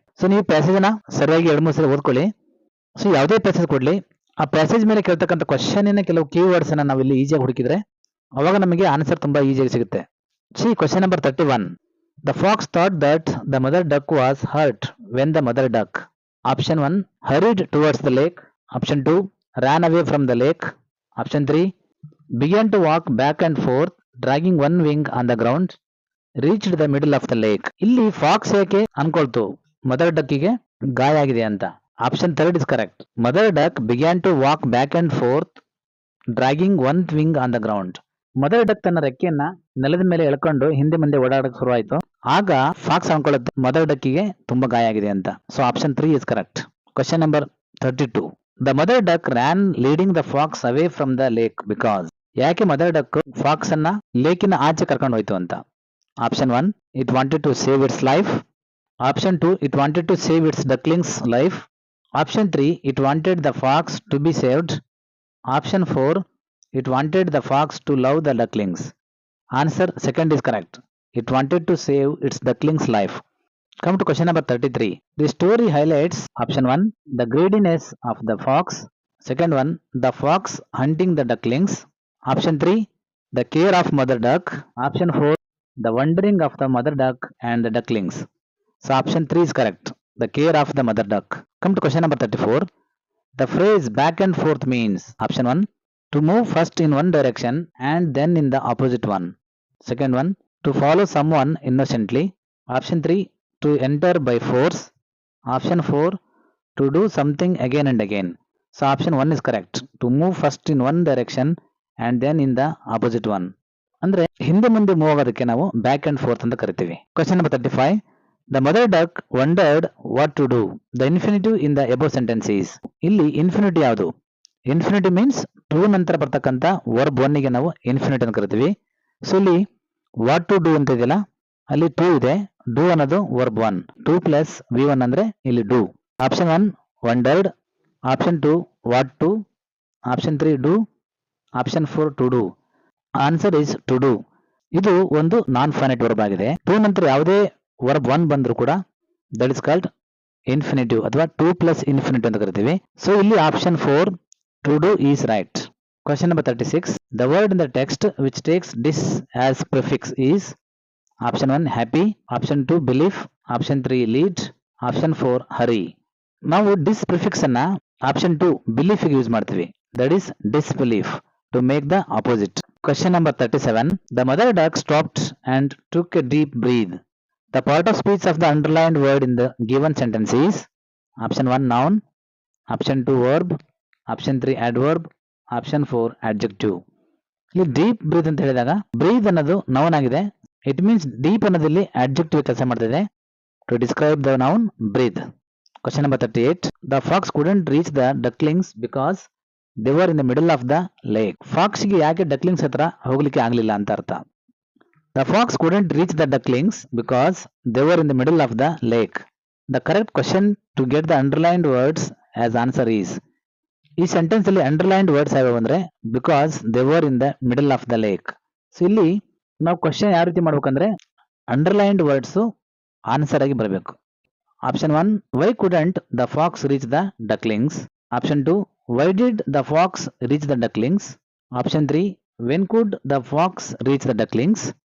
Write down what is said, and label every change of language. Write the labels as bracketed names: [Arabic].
[Kannada] So ನೀವು passage ನ ಸರಿಯಾಗಿ 2-3 ಸಲ ಓದ್ಕೊಳ್ಳಿ. ಸೊ ಯಾವುದೇ ಪ್ಯಾಸೇಜ್ ಕೊಡ್ಲಿ, ಆ ಪ್ಯಾಸೇಜ್ ಮೇಲೆ ಕೇಳ್ತಕ್ಕಂಥ ಕ್ವಶನ್ ಕೆಲವು ಕೀವರ್ಡ್ಸ್ ಅನ್ನ ನಾವು ಇಲ್ಲಿ ಈಸಿಯಾಗಿ ಹುಡುಕಿದ್ರೆ ಅವಾಗ ನಮಗೆ ಆನ್ಸರ್ ತುಂಬಾ ಈಸಿಯಾಗಿ ಸಿಗುತ್ತೆ. [English] See question number 31. The fox thought that the mother duck was hurt when the mother duck. Option 1 hurried towards the lake. Option 2 ran away from the lake. Option 3 began to walk back and forth dragging one wing on the ground, reached the middle of the lake. [Kannada] ಇಲ್ಲಿ fox ಏಕೆ ಅನ್ಕೊಳ್ತು mother ಡಕ್ಕಿಗೆ ಗಾಯ ಆಗಿದೆ ಅಂತ. [English] Option 3 is correct. Mother duck began to walk back and forth dragging one wing on the ground. [Kannada] Mother duck ತನ್ನ ರೆಕ್ಕೆಯನ್ನ ನೆಲದ ಮೇಲೆ ಎಳ್ಕೊಂಡು ಹಿಂದೆ ಮುಂದೆ ಓಡಾಡಕ್ಕೆ ಶುರುವಾಯಿತು. ಆಗ ಫಾಕ್ಸ್ ಅನ್ಕೊಳ್ಳುತ್ತೆ ಮದರ್ ಡಕ್ಕಿಗೆ ತುಂಬಾ ಗಾಯ ಆಗಿದೆ ಅಂತ. So option 3 [English] is correct. Question number 32. The mother duck ran leading the fox away from the lake because. [Kannada] ಯಾಕೆ ಮದರ್ ಡಕ್ ಫಾಕ್ಸ್ ಅನ್ನ ಲೇಕಿನ ಆಚೆ ಕರ್ಕೊಂಡು ಹೋಯ್ತು ಅಂತ. [English] Option 1 it wanted to save its life. Option 2 it wanted to save its ducklings life. Option 3 it wanted the fox to be saved. Option 4 it wanted the fox to love the ducklings. Answer second is correct. It wanted to save its ducklings life. Come to question number 33. The story highlights option 1 the greediness of the fox. Second one the fox hunting the ducklings. Option 3 the care of mother duck. Option 4 the wandering of the mother duck and the ducklings. So option 3 is correct. The care of the mother duck. Come to question number 34. The phrase back and forth means option 1 to move first in one direction and then in the opposite one. Second one to follow someone innocently. Option 3 to enter by force. Option 4 to do something again and again. So option 1 is correct. To move first in one direction and then in the opposite one. [Kannada] ಅಂದ್ರೆ ಹಿಂದೆ ಮುಂದೆ move ಆಗೋದಕ್ಕೆ ನಾವು back and fourth ಅಂತ ಕರಿತೀವಿ. [English] Question number 35. The mother duck wondered what to do. The infinitive in the above sentence is. [Kannada] ಇಲ್ಲಿ infinity ಯಾವುದು? Infinity means to ನಂತರ ಬರ್ತಕ್ಕಂಥ ವರ್ಬ್ 1 ಗೆ ನಾವು ಇನ್ಫಿನಿಟಿ ಅಂತ ಕರಿತೀವಿ. ಸೊ ಇಲ್ಲಿ ವಾಟ್ ಟು ಡೂ ಅಂತ ಇದೆಯಲ್ಲ, ಅಲ್ಲಿ ಟು ಇದೆ. ಡೂ ಅನ್ನೋದು ವರ್ಬ್ 1. 2 ಪ್ಲಸ್ V1 ಅಂದ್ರೆ ಇಲ್ಲಿ do. [English] Option 1 wondered. Option 2 what to. Option 3 do. Option 4 to do. Answer is to do. [Kannada] ಇದು ಒಂದು ನಾನ್ ಫೈನೈಟ್ ವರ್ಬ್ ಆಗಿದೆ. ಟು ನಂತರ ಯಾವುದೇ ವರ್ಬ್ 1 ಬಂದ್ರು ಕೂಡ [English] that is called infinitive [Kannada] ಅಥವಾ 2 ಪ್ಲಸ್ ಇನ್ಫಿನಿಟಿವ್ ಅಂತ ಕರಿತೀವಿ. [English] so [Kannada] ಇಲ್ಲಿ [English] Option 4 to do is right. Question number 36. The word in the text which takes this as prefix is. Option 1 happy. Option 2 belief. Option 3 lead. Option 4 hurry. [Kannada] ನಾವು ಡಿಸ್ prefix ಅನ್ನ option 2 belief ಗೆ use ಮಾಡ್ತೀವಿ. [English] That is disbelief to make the opposite. Question number 37. The mother duck stopped and took a deep breath. The part of speech of the underlined word in the given sentence is. Option 1 noun. Option 2 verb. Option 3 adverb. Option 4 adjective. [Kannada] ಇಲ್ಲಿ deep breath ಅಂತ ಹೇಳಿದಾಗ breathe ಅನ್ನೋದು noun ಆಗಿದೆ. [English] it means [Kannada] deep ಅನ್ನೋದಲ್ಲಿ adjective ಕೆಲಸ ಮಾಡ್ತಿದೆ [English] to describe the noun breathe. Question number 38. The fox couldn't reach the ducklings because they were in the middle of the lake. [Kannada] Fox ಗೆ ಯಾಕೆ ಡಕ್ಲಿಂಗ್ಸ್ ಹತ್ರ ಹೋಗ್ಲಿಕ್ಕೆ ಆಗ್ಲಿಲ್ಲ ಅಂತ ಅರ್ಥ. [English] The fox couldn't reach the ducklings because they were in the middle of the lake. The correct question to get the underlined words as answer is. [Kannada] ಈ sentence ಅಲ್ಲಿ underlined words ಯಾವ್ಯಾವ ಅಂದ್ರೆ [English] Because they were in the middle of the lake. [Kannada] So ಇಲ್ಲಿ ನಾವು question ಯಾವ ರೀತಿ ಮಾಡ್ಬೇಕಂದ್ರೆ underlined words answer ಆಗಿ ಬರಬೇಕು. [English] Option 1 why couldn't the fox reach the ducklings. Option 2 why did the fox reach the ducklings. Option 3 when could the fox reach the ducklings.